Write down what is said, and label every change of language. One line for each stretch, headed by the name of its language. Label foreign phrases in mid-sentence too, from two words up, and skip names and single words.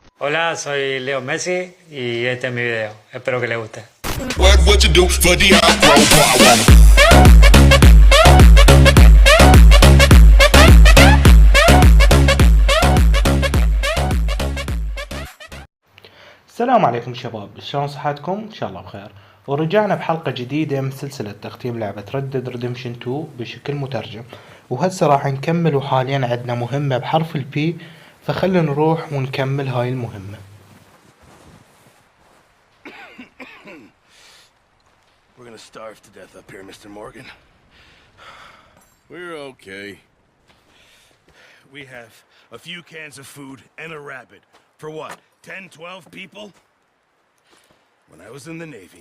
Spanish: Hola, soy Leo Messi y este es mi video. Espero que les guste.
Arabic: السلام عليكم شباب، شلون صحتكم؟ ان شاء الله بخير. ورجعنا بحلقة جديدة من سلسلة تختيم لعبة ريدمبشن 2 بشكل مترجم، وهسه راح نكمل، وحاليا عندنا مهمة بحرف البي، فخلنا نروح ونكمل هاي المهمة.
English: We're gonna starve to death up here, Mr. Morgan. We're okay. We have a few cans of food and a rabbit. For what, 10, 12 people? When I was in the Navy...